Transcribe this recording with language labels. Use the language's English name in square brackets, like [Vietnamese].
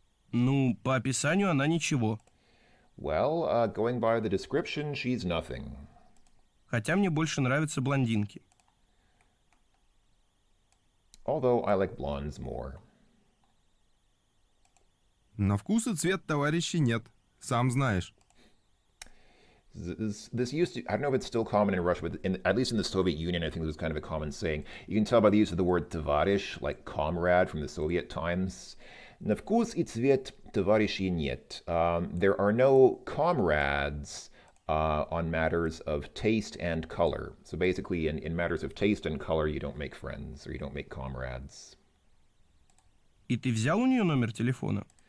[Russian] Ну, по описанию она ничего. [English] Well, going by the description, she's nothing. [Russian] Хотя мне больше нравятся блондинки. [English] Although I like blondes more. [Russian] На вкус и цвет товарищей нет, сам знаешь. [English] This used to, I don't know if it's still common in Russia, but at least in the Soviet Union, I think it was kind of a common saying. You can tell by the use of the word tоварищ, like comrade from the Soviet times. [Russian] На вкус и цвет товарищей нет. [English] There are no comrades on matters of taste and color. So basically, in matters of taste and color, you don't make friends or you don't make comrades. [Russian] И ты взял у нее номер телефона?